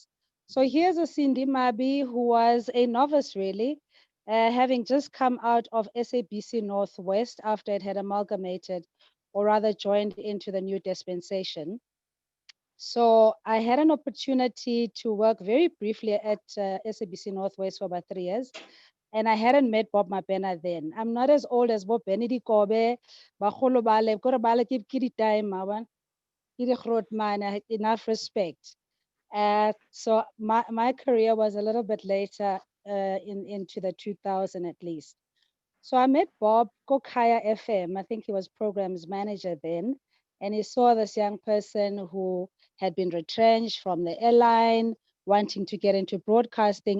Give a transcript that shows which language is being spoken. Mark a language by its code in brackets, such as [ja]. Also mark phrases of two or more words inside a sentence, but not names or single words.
[en] So here's a Cindy Mabi who was a novice really, having just come out of SABC Northwest after it had amalgamated, or rather joined into the new dispensation. So I had an opportunity to work very briefly at SABC Northwest for about 3 years. And I hadn't met Bob Mabena then. I'm not as old as Bob Benedi Kobe, [tn] bagolo bale, kore bale ke di time, [en] enough respect. So my career was a little bit later into the 2000 at least. So I met Bob Kokaya FM. I think he was programs manager then. And he saw this young person who had been retrenched from the airline, wanting to get into broadcasting.